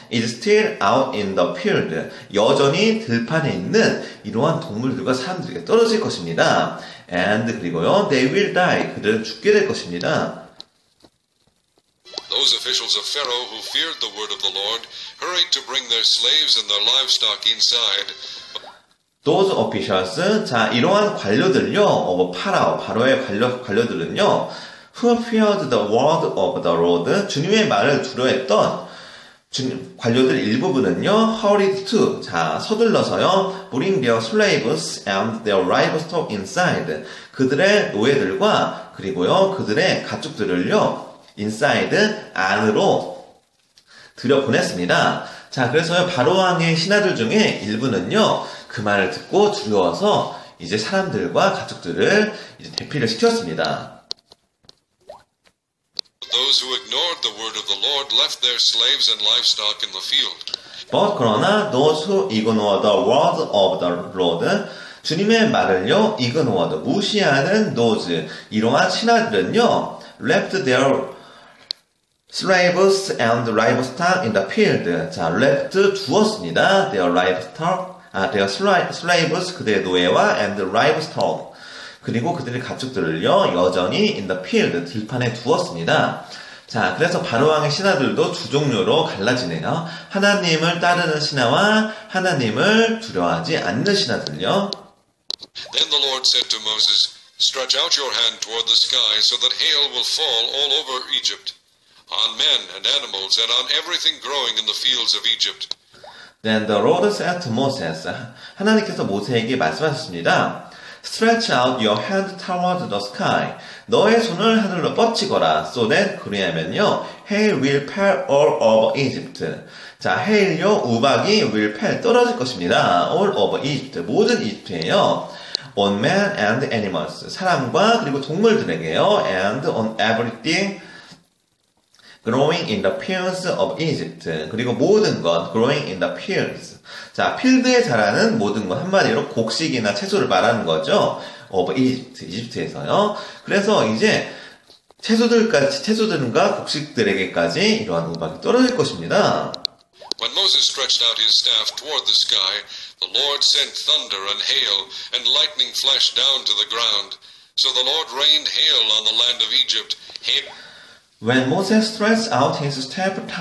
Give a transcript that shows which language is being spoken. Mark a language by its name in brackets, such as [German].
[English] is still out in the field. [Korean] 여전히 들판에 있는 이러한 동물들과 사람들에게 떨어질 것입니다. [English] And [Korean] 그리고요. [English] They will die. [Korean] 그들은 죽게 될 것입니다. [English] Those officials of Pharaoh who feared the word of the Lord hurried to bring their slaves and their livestock inside. Those officials, [Korean] 자, 이러한 관료들요, 바로의 관료들은요, [English] who feared the word of the Lord, [Korean] 주님의 말을 두려워했던 관료들 일부분은요, [English] hurried to, [Korean] 자, 서둘러서요, [English] bring their slaves and their livestock inside, [Korean] 그들의 노예들과 그리고요, 그들의 가축들을요, [English] inside, [Korean] 안으로 들여보냈습니다. 자, 그래서요, 바로왕의 신하들 중에 일부는요, 그 말을 듣고 두려워서 이제 사람들과 가축들을 이제 대피를 시켰습니다. [English] Those who ignored the word of the Lord left their slaves and livestock in the field. But [Korean] 그러나 [English] those who ignore the word of the Lord, [Korean] 주님의 말을요, [English] ignore, [Korean] 무시하는 [English] those, [Korean] 이러한 신하들은요, [English] left their slaves and livestock in the field. [Korean] 자, left 두었습니다. [English] their livestock, their slaves, [Korean] 그들의 노예와 [English] and livestock. [Korean] 그리고 그들의 가축들을요, 여전히 [English] in the field, [Korean] 들판에 두었습니다. 자, 그래서 바로왕의 신하들도 두 종류로 갈라지네요. 하나님을 따르는 신하와 하나님을 두려워하지 않는 신하들요. [English] Then the Lord said to Moses, Stretch out your hand toward the sky so that hail will fall all over Egypt, on men and animals and on everything growing in the fields of Egypt. Then the Lord said to Moses, [Korean] 하나님께서 모세에게 말씀하셨습니다. [English] Stretch out your hand toward the sky. [Korean] 너의 손을 하늘로 뻗치거라. [English] So that [Korean] 그리하면요, [English] hail will fall all over Egypt. [Korean] 자, hail요, 우박이 [English] will fall, [Korean] 떨어질 것입니다. [English] All over Egypt, [Korean] 모든 이집트에요. [English] On men and animals, [Korean] 사람과 그리고 동물들에게요. [English] And on everything growing in the fields of Egypt. [Korean] 그리고 모든 것, [English] growing in the fields. [Korean] 자, 필드에 자라는 모든 것, 한마디로 곡식이나 채소를 말하는 거죠. [English] of Egypt, [Korean] 이집트에서요. 그래서 이제 채소들과 곡식들에게까지 이러한 우박이 떨어질 것입니다. [English] When Moses stretched out his staff toward the sky, the Lord sent thunder and hail, and lightning flashed down to the ground. So the Lord rained hail on the land of Egypt. When Moses stretched out his staff